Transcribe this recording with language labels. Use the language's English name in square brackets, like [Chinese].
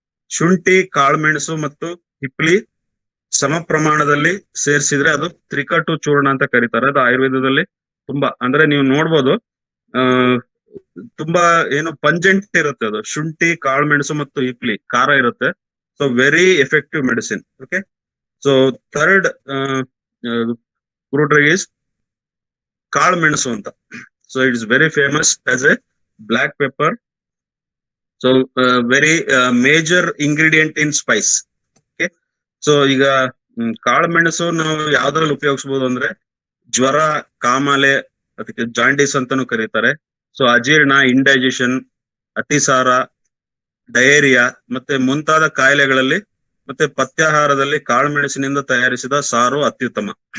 [Kannada] ಶುಂಠಿ, ಕಾಳುಮೆಣಸು ಮತ್ತು ಹಿಪ್ಪಲಿ ಸಮ ಪ್ರಮಾಣದಲ್ಲಿ ಸೇರಿಸಿದ್ರೆ ಅದು ತ್ರಿಕಟು ಚೂರ್ಣ ಅಂತ ಕರೀತಾರೆ. ಅದು ಆಯುರ್ವೇದದಲ್ಲಿ ತುಂಬಾ, ಅಂದ್ರೆ ನೀವು ನೋಡ್ಬೋದು, ತುಂಬಾ ಏನು ಪಂಜೆಂಟ್ ಇರುತ್ತೆ ಅದು. ಶುಂಠಿ, ಕಾಳುಮೆಣಸು ಮತ್ತು ಹಿಪ್ಪಲಿ ಖಾರ ಇರುತ್ತೆ. [English] So very effective medicine. Okay. So third fruit drug is ಕಾಳು ಮೆಣಸು ಅಂತ. So it is very famous as a black pepper. So very major ingredient in spice. Okay. [Kannada] So ಈಗ ಕಾಳು ಮೆಣಸು ನಾವು ಯಾವ್ದ್ರಲ್ಲಿ ಉಪಯೋಗಿಸಬಹುದು ಅಂದ್ರೆ ಜ್ವರ, ಕಾಮಾಲೆ, ಅದಕ್ಕೆ ಜಾಂಡೀಸ್ ಅಂತಾನು ಕರೀತಾರೆ. ಸೊ ಅಜೀರ್ಣ, ಇಂಡೈಜೆಷನ್, ಅತಿಸಾರ, ಡಯೇರಿಯಾ ಮತ್ತೆ ಮುಂತಾದ ಕಾಯಿಲೆಗಳಲ್ಲಿ ಮತ್ತೆ ಪಥ್ಯಾಹಾರದಲ್ಲಿ ಕಾಳುಮೆಣಸಿನಿಂದ ತಯಾರಿಸಿದ ಸಾರು ಅತ್ಯುತ್ತಮ.